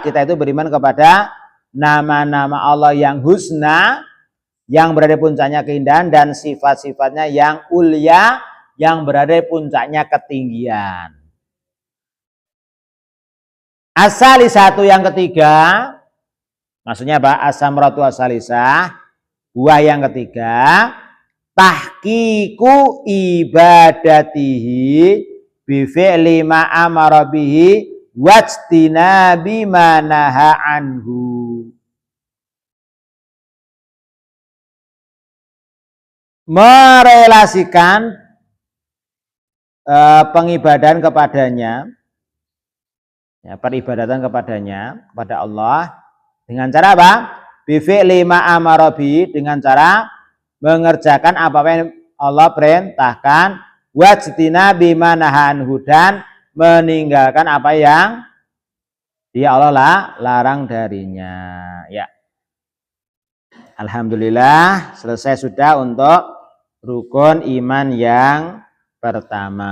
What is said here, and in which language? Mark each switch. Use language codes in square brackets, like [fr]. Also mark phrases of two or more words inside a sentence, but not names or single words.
[id] Kita itu beriman kepada nama-nama Allah yang husna, yang berada puncaknya keindahan, dan sifat-sifatnya yang ulya, yang berada puncaknya ketinggian. As-salisatu yang ketiga, maksudnya apa? [ar] الثمرة الثالثة, [id] buah yang ketiga, [ar] تحقيق عبادته بفعل ما أمر به واجتناب ما نهى عنه. [id] Merelasikan pengibadahan kepadanya, ya, peribadatan kepadanya, kepada Allah dengan cara apa? [ar] بفعل ما أمر به, [id] dengan cara mengerjakan apa yang Allah perintahkan, [ar] واجتناب ما نهى عنه, [id] dan meninggalkan apa yang dia Allah larang darinya. Ya. Alhamdulillah selesai sudah untuk rukun iman yang pertama.